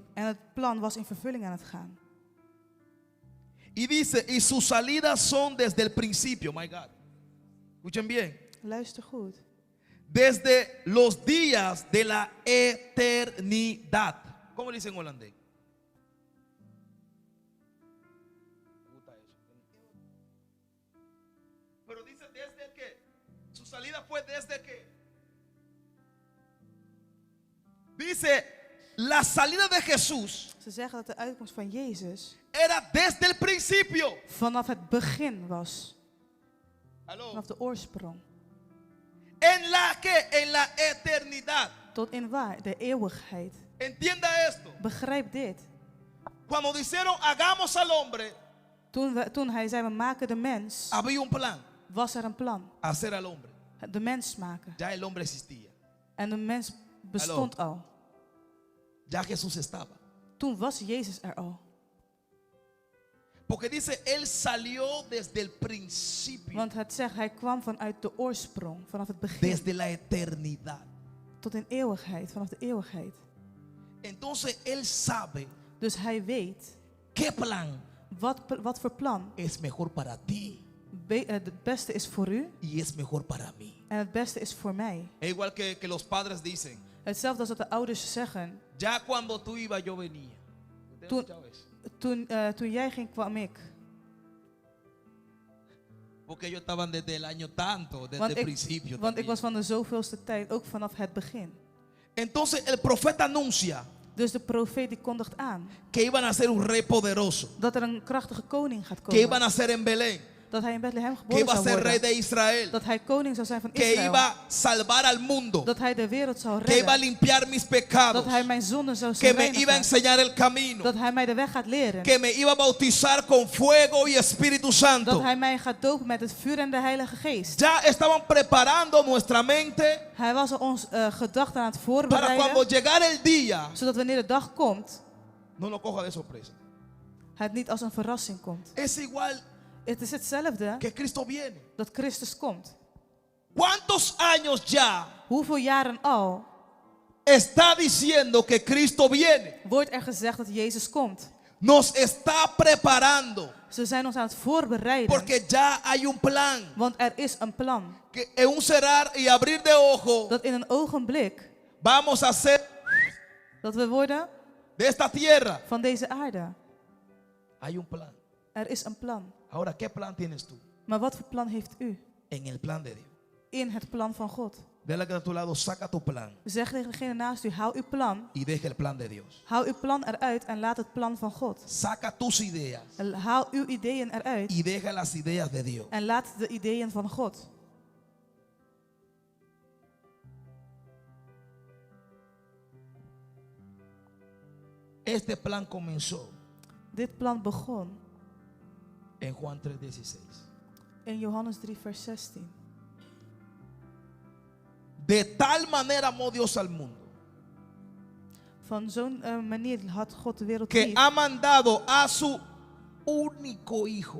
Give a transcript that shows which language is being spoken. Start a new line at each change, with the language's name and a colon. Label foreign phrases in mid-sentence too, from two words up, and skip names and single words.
Dutch: En het plan was in vervulling aan het gaan.
Spanish: Y dice, y sus salidas son desde el principio,
English: my God.
Spanish: Escuchen bien.
Dutch: Luister goed.
Spanish: Desde los días de la eternidad. ¿Cómo le dicen en holandés? Me gusta eso. Pero dice desde que. Su salida fue desde que. Dice, la salida de Jesús
Dutch: Ze zeggen dat de uitkomst van Jezus
Spanish: era desde el principio.
Dutch: vanaf het begin was.
Spanish: Aló.
Dutch: Vanaf de oorsprong.
Spanish: En la que, en la eternidad.
Dutch: Tot in waar? De eeuwigheid.
Spanish: Entienda esto.
Dutch: Begrijp dit.
Spanish: Cuando dijeron hagamos al hombre,
Dutch: Toen hij zei we maken de mens,
Spanish: había un plan.
Dutch: was er een plan.
Spanish: Hacer al hombre.
Dutch: De mens maken.
Spanish: Ya el hombre existía.
Dutch: En de mens bestond al.
Spanish: Ya Jesús estaba.
Dutch: Toen was Jezus er al.
Spanish: Porque dice, él salió desde el principio.
Dutch: Want het zegt, hij kwam vanuit de oorsprong, vanaf het begin.
Spanish: Desde la eternidad.
Dutch: Tot in eeuwigheid, vanaf de eeuwigheid.
Spanish: Entonces él sabe
Dutch: Dus hij weet,
Spanish: qué plan
Dutch: wat voor plan
Spanish: es mejor para ti
Dutch: het beste is voor u
Spanish: y es mejor para mí.
Dutch: en het beste is voor mij.
Spanish: Es igual que los padres dicen,
Dutch: Hetzelfde als dat de ouders zeggen,
Spanish: ya cuando tú ibas yo venía. ¿Usted ha
Dutch: Toen-
Spanish: escuchado eso?
Dutch: toen jij ging kwam ik.
Spanish: Porque ellos estaban desde el año tanto, desde el principio.
Dutch: Want ik
Spanish: también.
Dutch: was van de zoveelste tijd, ook vanaf het begin.
Spanish: Entonces el profeta anuncia
Dutch: Dus de profeet die kondigt aan
Spanish: que iban a ser un rey poderoso,
Dutch: dat er een krachtige koning gaat
Spanish: que iban
Dutch: komen.
Spanish: a ser en Belén,
Dutch: Dat hij in Bethlehem
Spanish: que
Dutch: geboren
Spanish: iba a
Dutch: zou
Spanish: ser rey
Dutch: worden.
Spanish: de Israel,
Dutch: Dat hij koning zou zijn van
Spanish: que
Dutch: Israël.
Spanish: iba a salvar al mundo,
Dutch: Dat hij de wereld zou
Spanish: que iba a
Dutch: redden.
Spanish: limpiar mis pecados,
Dutch: Dat hij mijn zonden zou
Spanish: que me iba a
Dutch: reinigen.
Spanish: enseñar el camino,
Dutch: Dat hij mij de weg gaat leren.
Spanish: que me iba a bautizar con fuego y Espíritu
Dutch: Dat
Spanish: Santo.
Dutch: hij mij gaat dopen met het vuur en de Heilige Geest.
Spanish: Ya estaban preparando nuestra mente
Dutch: Hij was al ons gedachten aan het
Spanish: para cuando
Dutch: voorbereiden.
Spanish: llegara el día,
Dutch: Zodat wanneer de dag komt,
Spanish: no nos coja de sorpresa.
Dutch: het niet als een verrassing komt.
Spanish: Es igual
Dutch: Het is hetzelfde
Spanish: que Cristo viene.
Dutch: dat Christus komt.
Spanish: ¿Cuántos años ya
Dutch: Hoeveel jaren al
Spanish: está diciendo que Cristo viene?
Dutch: wordt er gezegd dat Jezus komt?
Spanish: Nos está preparando.
Dutch: Ze zijn ons aan het voorbereiden.
Spanish: Porque ya hay un plan.
Dutch: Want er is een plan.
Spanish: Que en un cerrar y abrir de ojo
Dutch: Dat in een ogenblik
Spanish: vamos a hacer
Dutch: dat we worden
Spanish: de esta tierra.
Dutch: van deze aarde.
Spanish: Hay un plan.
Dutch: Er is een plan.
Spanish: Ahora, ¿qué plan tienes tú?
Dutch: Maar wat voor plan heeft u?
Spanish: En el plan de Dios.
Dutch: In het plan van God.
Spanish: Dile que a tu lado, saca tu plan
Dutch: Zeg tegen degene naast u, hou uw plan.
Spanish: y deja el plan de Dios.
Dutch: Hou uw plan eruit en laat het plan van God.
Spanish: Saca tus ideas
Dutch: Haal uw ideeën eruit
Spanish: y deja las ideas de Dios.
Dutch: en laat de ideeën van God.
Spanish: Este plan comenzó
Dutch: Dit plan begon
Spanish: en Juan 3:16.
Dutch: in Johannes 3 vers 16.
Spanish: De tal manera amó Dios al mundo
Dutch: Van zo'n manier had God de wereld
Spanish: que
Dutch: lief
Spanish: ha mandado a su único hijo